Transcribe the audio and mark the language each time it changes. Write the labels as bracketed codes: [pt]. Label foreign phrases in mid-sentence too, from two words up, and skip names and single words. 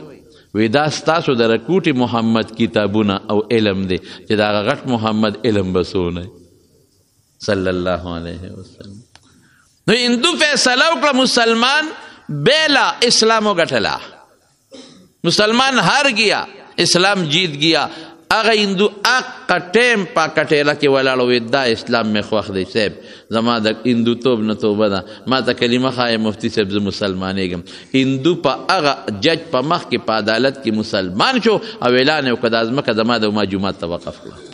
[ps] وی دا ستاسو د رکوټي محمد کتابونه او علم دی چې د هغه غټ محمد علم به څونه [ar] صلی الله علیه وسلم. [ps] نو هندو فیصله وکړه مسلمان بیلا اسلام وګټله، [ur] مسلمان هار گیا، اسلام جیت گیا. [ps] هغه هندو اقا ټیم په کټیله کې ولاړ وی دا اسلام مې خوښ دی صاحب، زما د هندو توب نه توبه ده، ما ته کلمه ښایي مفتي صاحب زه مسلمانېږم. هندو په هغه جج په مخ کې په عدالت کې مسلمان شو او اعلان یې وکړه دا ځمکه زما د ما جومات ته وقف کړه.